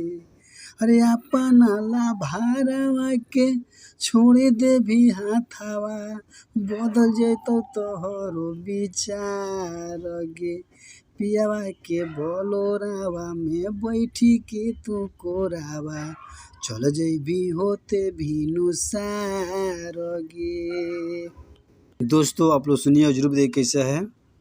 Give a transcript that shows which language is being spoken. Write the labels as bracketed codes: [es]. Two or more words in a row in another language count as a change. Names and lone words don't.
[anp] अरे अपन लभारावा के छोड़ी देभी हाथावा, बदल जैतो तोहरो विचार गे। पियावा के बलोरावा में बैठी के तू कोरावा, चल जैभी होते भिनुसार गे। [hi] दोस्तों आप लोग सुनिए, जरूर देखिए कैसा है।